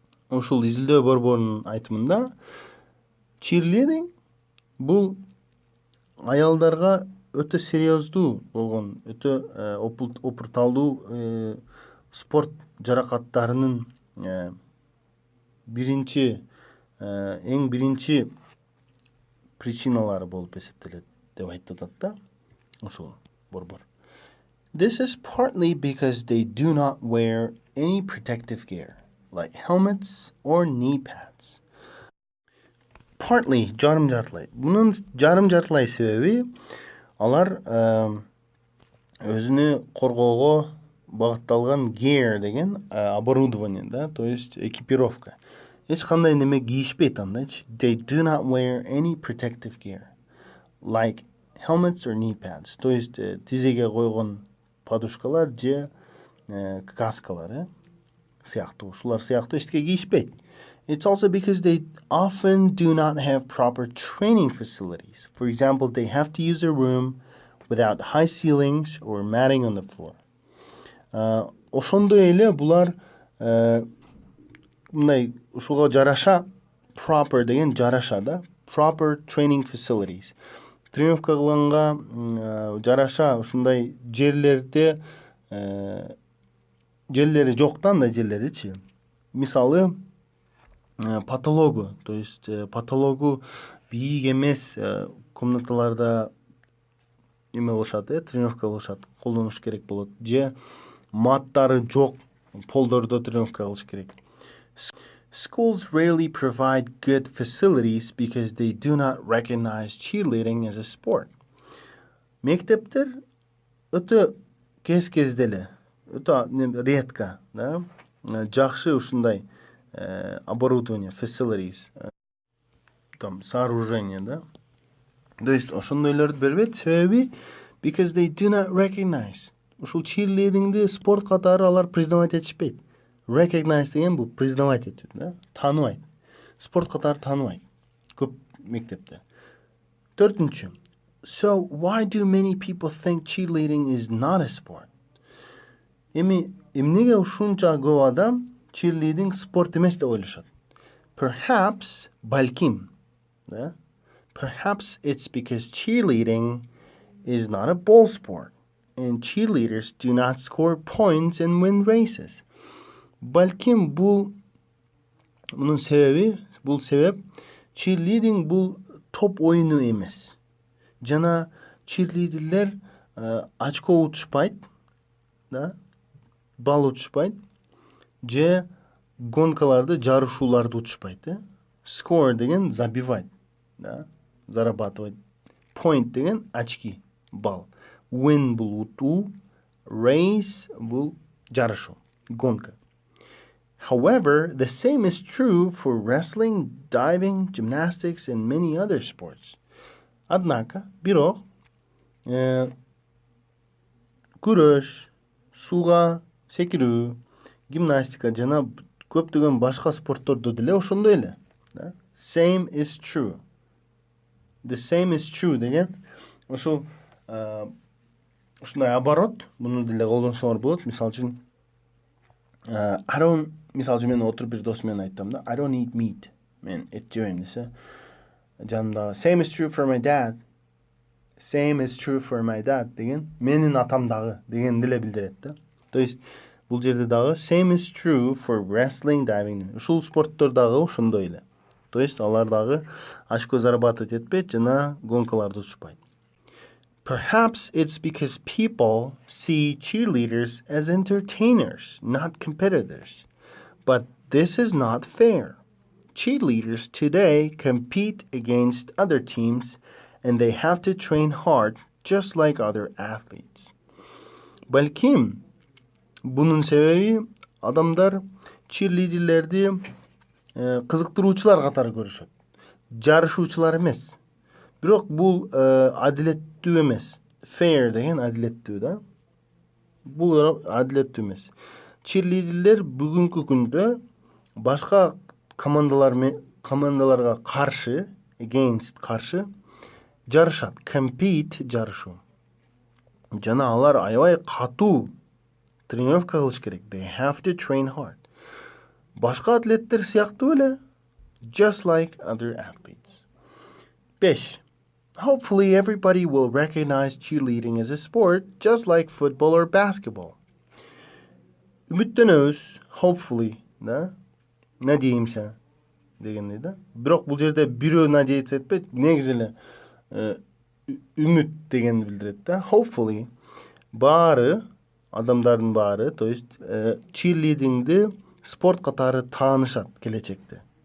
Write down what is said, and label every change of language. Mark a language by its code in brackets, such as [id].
[ky] Ушул изилдөө борборунун айтымында cheerleading бул аялдарга өтө серьездуу болгон, өтө опурталдуу спорт жаракаттарынын эң биринчи причиналары болуп эсептелет деп айтып атат да ошол борбор. [en] This is partly because they do not wear any protective gear, like helmets or knee pads. [ky] Partly, жарым жартылай. Бунун жарым жартылай себеби алар өзүнү коргоого багытталган gear деген оборудование, да, то есть экипировка. Эч кандай неме кийишпейт андайчы. [en] They do not wear any protective gear, like helmets or knee pads. [ky] То есть тизеге койгон подушкалар же каскалар, сыяктуу, ушулар сыяктуу эчтеке кийишпейт. [en] It's also because they often do not have proper training facilities. For example, they have to use a room without high ceilings or matting on the floor. [ky] Ошондой эле булар мындай ушуга жараша proper деген жараша, да, [en] proper training facilities. [ky] Тренировка кылганга жараша ушундай жерлерде жерлери жок да, андай жерлеричи. Мисалы патологу, то есть патологу бийик эмес комнаталарда эме кылышат, тренировка кылышат, колдонуш керек болот. Же маттары жок полдордо тренировка кылыш керек. [en] Schools rarely provide good facilities because they do not recognize cheerleading as a sport. [ky] Мектептер өтө кез-кезде эле, өтө редко, да, жакшы ушундай оборудование, facilities, там сооружение, да. То есть ошондойлорду бербейт, себеби [en] because they do not recognize. [ky] Ушул cheerleadingди спорт катары алар признавать этишпейт. Recognize деген бул признавать этүү, да, тааныбайт. Спорт катары тааныбайт көп мектептер. Төртүнчү. [en] So why do many people think cheerleading is not a sport? [ky] Эмнеге ушунча көп адам cheerleading спорт эмес деп ойлошот? Perhaps, балким, да? [en] Perhaps it's because cheerleading is not a ball sport and cheerleaders do not score points and win races. [ky] Балким мунун себеби, бул себеп cheerleading бул топ оюну эмес. Жана cheerleaderler очко утушпайт, да? Бал утушпайт. Же гонкаларды, жарышууларды утушпайт, Score деген забивать, да? Зарабатывать. Point деген очки, бал. Win бул утуу, race бул жарышу, гонка. [en] However, the same is true for wrestling, diving, gymnastics, and many other sports. [ky] Однако, бирок, күрөш, сууга секирүү, гимнастика жана көптөгөн башка спорттордо деле ошондой эле. [en] Same is true. The same is true [ky] деген ошол ушундай оборот, муну деле колдонсоңор болот. Мисалы үчүн мисалы үчүн мен отуруп бир досум менен айттым да, [en] I don't eat meat. [ky] Мен эт жебейм десе, жанымда [en] same is true for my dad. Same is true for my dad [ky] деген менин атам дагы деген деле билдирет да. То есть бул жерде дагы [en] same is true for wrestling, diving. [ky] Ушул спорттор дагы ошондой эле. То есть алар дагы очко зарабатывать этпейт жана гонкаларды утушпайт. [en] Perhaps it's because people see cheerleaders as entertainers, not competitors. But this is not fair. Cheerleaders today compete against other teams and they have to train hard just like other athletes. [ky] Балким бунун себеби адамдар cheerleaderlerди кызыктыруучулар катары көрүшөт. Жарышуучулар эмес. Бирок бул адилеттүү эмес. Fair деген адилеттүү да. Бул адилеттүү эмес. Cheerleaderler бүгүнкү күндө башка командаларга каршы, against каршы жарышат. Compete жарышу. Жана алар аябай катуу тренировка кылыш керек. [en] They have to train hard. [ky] Башка атлеттер сыяктуу эле, [en] just like other athletes. [ky] 5. [en] Hopefully everybody will recognize cheerleading as a sport, just like football or basketball. [ky] Үмүттөнөбүз, hopefully, да? Надеемся дегендей да. Бирок бул жерде бирөө надеяться этпейт, негизи эле үмүт дегенди билдирет да. Hopefully баары, адамдардын баары, то есть cheerleadingди спорт катары таанышат келечекте.